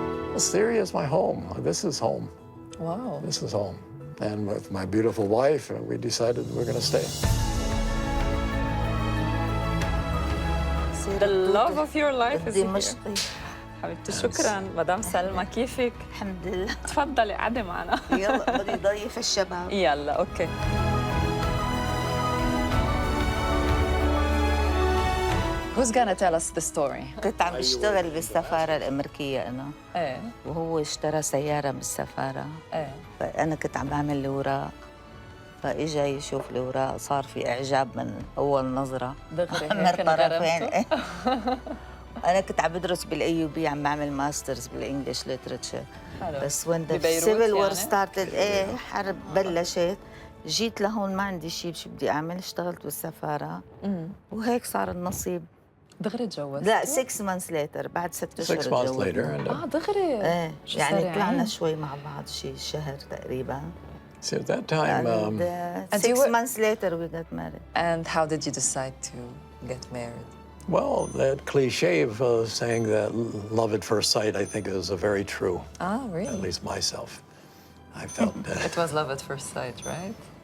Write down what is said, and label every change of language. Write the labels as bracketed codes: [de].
[en] Well, Syria is my home. This is home. Wow. This is home. And with my beautiful wife, we decided we're going to stay. The love of your life is here. [ar] دمشقي. حبيبتي شكرا مدام سلمى، كيفك؟ الحمد لله. تفضلي قعدي معنا. يلا بدي ضيف الشباب. يلا اوكي. [en] Who's gonna tell us the story? [ar] كنت عم بشتغل بالسفارة الأمريكية أنا. ايه وهو اشترى سيارة بالسفارة. ايه فأنا كنت عم بعمل الأوراق. فإجا يشوف الأوراق صار في إعجاب من أول نظرة. دغري من هيك الطرفين. أنا كنت عم بدرس بالأيوبي، عم بعمل ماسترز بالإنجليش ليترشر. بس [en] when the civil war started، [ar] حرب بلشت، جيت لهون ما عندي شيء شو بدي أعمل، اشتغلت بالسفارة وهيك صار النصيب. دغري تجوزت؟ لا [en] 6 months later، [ar] بعد 6 أشهر [en] 6 months later. [ar] تجوزنا. دغري؟ ايه شو يعني سريعين. طلعنا شوي مع بعض شيء شهر تقريبا. [en] So at that time, And 6 months later we got married. And how did you decide to get married? well, that cliche of saying that love at first sight, I think is very true. Really? At least myself. I felt It was love at first sight, right?